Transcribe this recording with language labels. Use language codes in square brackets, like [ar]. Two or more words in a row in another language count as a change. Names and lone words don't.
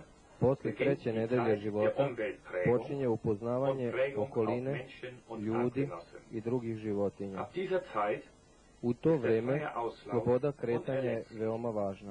[sr] Posle [de] beginnt [sr] 3. [de] die [sr] nedelje [de] Zeit der [sr] života [de] Umweltprägung [sr] počinje [de] und [sr] upoznavanje [de] Prägung auf [sr] okoline, [de] Menschen und [sr] ljudi [de] Artgenossen. [sr] i drugih životinja. [de] Ab dieser Zeit [sr] U to [de] ist der [sr] vreme [de] freie Auslauf [sr] sloboda kretanja je [de] unerlässlich. [sr] veoma važna.